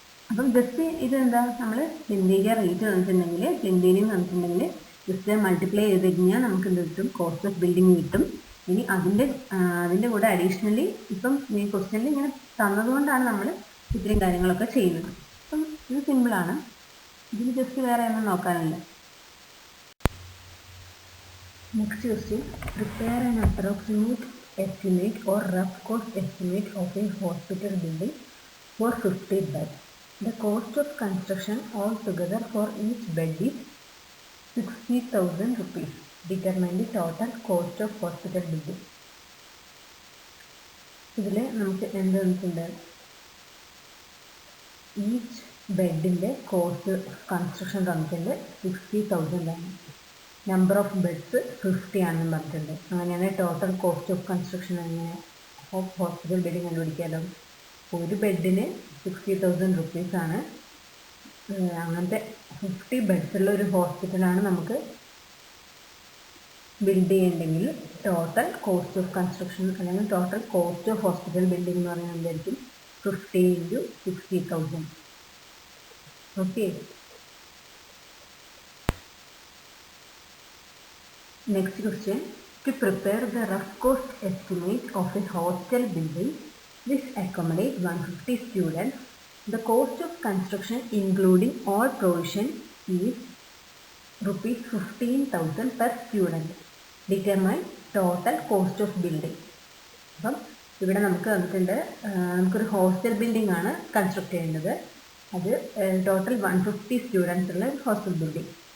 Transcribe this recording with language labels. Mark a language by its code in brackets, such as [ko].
[ml] അപ്പം ജസ്റ്റ് ഇതെന്താ, നമ്മൾ പ്ലിന്ത് ഏരിയ റേറ്റ് തന്നിട്ടുണ്ടെങ്കിൽ, പ്ലിന്ത് ഏരിയ തന്നിട്ടുണ്ടെങ്കിൽ ജസ്റ്റ് മൾട്ടിപ്ലൈ ചെയ്ത് കഴിഞ്ഞാൽ നമുക്ക് എന്ത് കിട്ടും, കോസ്റ്റ് ഓഫ് ബിൽഡിംഗ് കിട്ടും. ഇനി അതിൻ്റെ കൂടെ അഡീഷണലി ഇപ്പം ഈ ക്വസ്റ്റ്യനിൽ ഇങ്ങനെ തന്നതുകൊണ്ടാണ് നമ്മൾ ഇത്രയും കാര്യങ്ങളൊക്കെ ചെയ്യുന്നത്. അപ്പം ഇത് സിമ്പിളാണ്, ഇതിൽ ജസ്റ്റ് വേറെ ഒന്നും നോക്കാനില്ല. [en] Next question, prepare an approximate estimate or rough cost estimate of a hospital building for 50 beds. The cost of construction altogether for each bed is 60,000 rupees. Determine the total cost of hospital building. [ml] ഇതിൽ നമുക്ക് എന്ത് തന്നിട്ടുണ്ട്, each ബെഡിൻ്റെ cost construction തന്നിട്ടുണ്ട് 60,000 ആണ്. Number of beds 50 ആണെന്ന് പറഞ്ഞിട്ടുണ്ട്. അങ്ങനെയാണ് total cost of construction എങ്ങനെ ഹോസ്പിറ്റൽ ബിൽഡിംഗ് കണ്ടുപിടിക്കാമല്ലോ. ഒരു ബെഡിന് 60,000 റുപ്പീസാണ്. അങ്ങനത്തെ 50 ബെഡ്സ് ഉള്ള ഒരു ഹോസ്പിറ്റലാണ് നമുക്ക് ബിൽഡ് ചെയ്യണമെങ്കിൽ ടോട്ടൽ കോസ്റ്റ് ഓഫ് കൺസ്ട്രക്ഷൻ അല്ലെങ്കിൽ total cost of hospital building എന്ന് പറയുന്നത് എന്തായിരിക്കും, 50 × 60,000. Okay. [en] Next question, to prepare the rough cost estimate of a hostel building which accommodate 150 students, the cost of construction including all provision is rupees 15,000 per student. Determine total cost of building. [ml] അപ്പം ഇവിടെ നമുക്ക് വന്നിട്ടുണ്ട്, നമുക്കൊരു hostel building ആണ് construct ചെയ്യേണ്ടത്. അത് total 150 students ഉള്ള hostel building.